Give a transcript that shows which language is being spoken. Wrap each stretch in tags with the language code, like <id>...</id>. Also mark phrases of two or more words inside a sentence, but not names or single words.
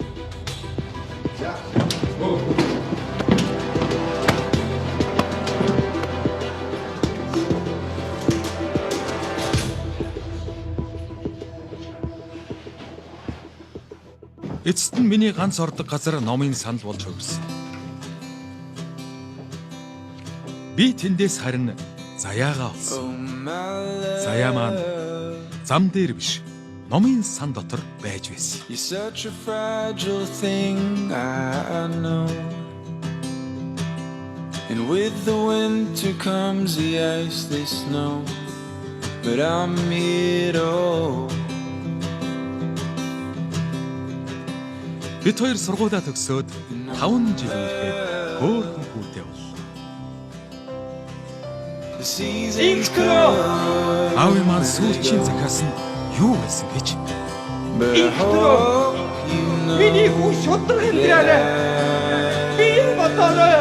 <mn>Эцэст нь миний ганц ордог газар номын санал болж хувирсан. Би тэндээс харин заяагаа олсон. Заяа маань зам дээр биш, номын сан дотор байж байсан.</mn> <en>You're such a fragile thing, I know. And with the winter comes the ice, the snow. But I'm here to hold.</en> <mn>Бид хоёр сургуулаа төгсөөд 5 жил үехэд хөөрхөн хүүтэй боллоо.</mn> <en>The seasons come.</en> <mn>Аавын маань сүүлчийн захиас нь юу байсан гэж.</mn> <en>But I hope you know.</en> <mn>Миний хүн шудраг амьдраарай. Би бодорой.</mn>